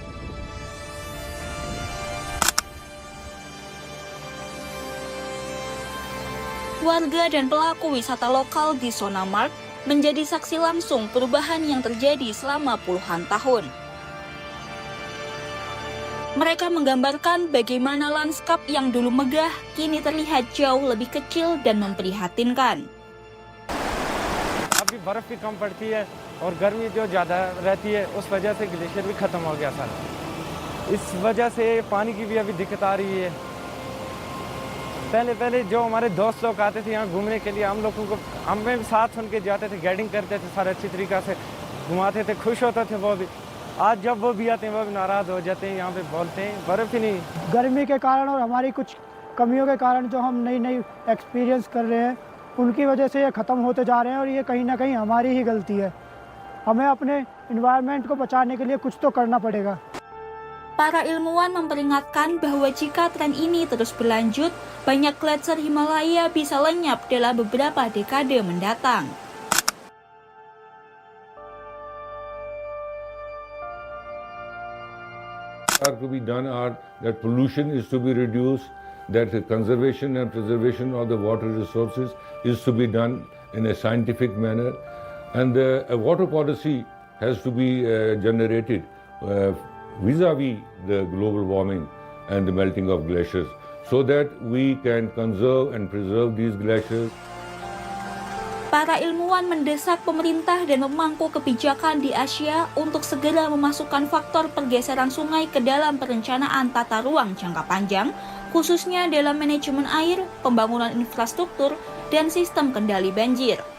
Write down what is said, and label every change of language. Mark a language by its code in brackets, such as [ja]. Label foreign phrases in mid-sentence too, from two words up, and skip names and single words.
[id] Warga dan pelaku wisata lokal di Sonamark menjadi saksi langsung perubahan yang terjadi selama puluhan tahun. Mereka menggambarkan bagaimana lanskap yang dulu megah kini terlihat jauh lebih kecil dan memprihatinkan. [hi] अभी बर्फ भी कम पड़ती है और गर्मी जो ज़्यादा रहती है उस वजह से ग्लेशियर भी ख़त्म हो गया सारा। इस वजह से पानी की भी अभी दिक्कत आ रही है। पहले पहले जो हमारे दोस्त लोग आते थे यहाँ घूमने के लिए, हम लोगों को हमें भी साथ उनके जाते थे, गाइडिंग करते थे, सारे अच्छी तरीक़ा से घुमाते थे, खुश होते थे वो भी। आज जब वो भी आते हैं वो भी नाराज़ हो जाते हैं, यहाँ पे बोलते हैं बर्फ़ ही नहीं। गर्मी के कारण और हमारी कुछ कमियों के कारण जो हम नई नई एक्सपीरियंस कर रहे हैं, उनकी वजह से ये ख़त्म होते जा रहे हैं और ये कहीं ना कहीं हमारी ही गलती है। हमें अपने इन्वायरमेंट को बचाने के लिए कुछ तो करना पड़ेगा। [id] Para ilmuwan memperingatkan bahwa jika tren ini terus berlanjut, banyak gletser Himalaya bisa lenyap dalam beberapa dekade mendatang. [en] Are to be done are that pollution is to be reduced, that the conservation and preservation of the water resources is to be done in a scientific manner, and a water policy has to be generated vis-a-vis the global warming and the melting of glaciers, so that we can conserve and preserve these glaciers. [id] Para ilmuwan mendesak pemerintah dan pemangku kebijakan di Asia untuk segera memasukkan faktor pergeseran sungai ke dalam perencanaan tata ruang jangka panjang, khususnya dalam manajemen air, pembangunan infrastruktur, dan sistem kendali banjir.